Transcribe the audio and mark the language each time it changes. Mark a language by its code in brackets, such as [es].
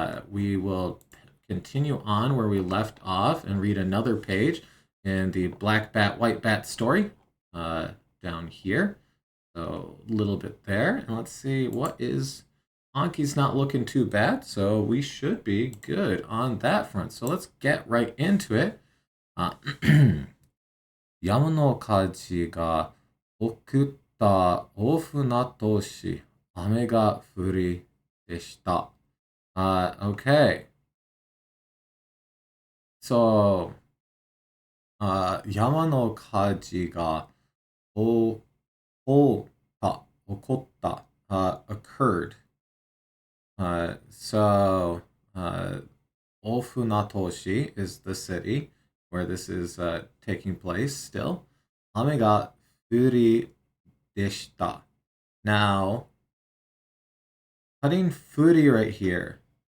[en] We will continue on where we left off and read another page in the black bat, white bat story uh, down here. So a little bit there. And let's see what is. Anki's not looking too bad, so we should be good on that front. So let's get right into it. [ja] 山の火事が起こった大船渡市、雨が降りでした。 [en] Okay. So, [ja] 山の火事が起こった, [en] occurred. So, Ofunatoshi is the city where this is taking place still. Ame ga furi deshita. Now, putting furi right here.